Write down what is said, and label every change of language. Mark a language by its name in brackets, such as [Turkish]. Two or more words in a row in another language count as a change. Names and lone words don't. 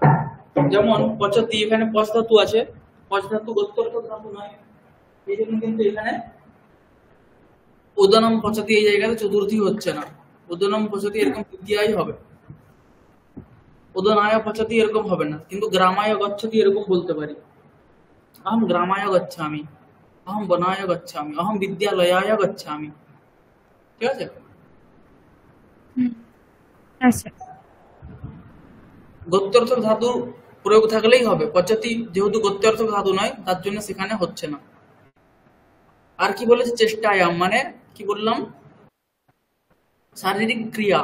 [Bangla] যেমন পচতি, এখানে পচ ধাতু আছে, পচ ধাতু গত্যর্থ ধাতু নয়, এই জন্য কিন্তু এখানে [Sanskrit] উদনম পচতি [Bangla] এই জায়গাতে চতুর্থী হচ্ছে না, [Sanskrit] উদনম পচতি [Bangla] এরকম তৃতীয়াই হবে, [Sanskrit] উদনায় পচতি [Bangla] এরকম হবে না, কিন্তু [Sanskrit] গ্রামায় গচ্ছতি [Bangla] এরকম বলতে পারি। [Sanskrit] अहम ग्रामाय गच्छामि, अहम वनाय गच्छामि, अहम विद्यालयाय गच्छामि, [Bangla] ঠিক আছে। আচ্ছা, গত্যর্থক ধাতু প্রয়োগ থাকলেই হবে, পচতি যেহেতু গত্যর্থক ধাতু নয় তার জন্য সেখানে হচ্ছে না। আর কি বলেছে, চেষ্টায়াম মানে কি বললাম, শারীরিক ক্রিয়া,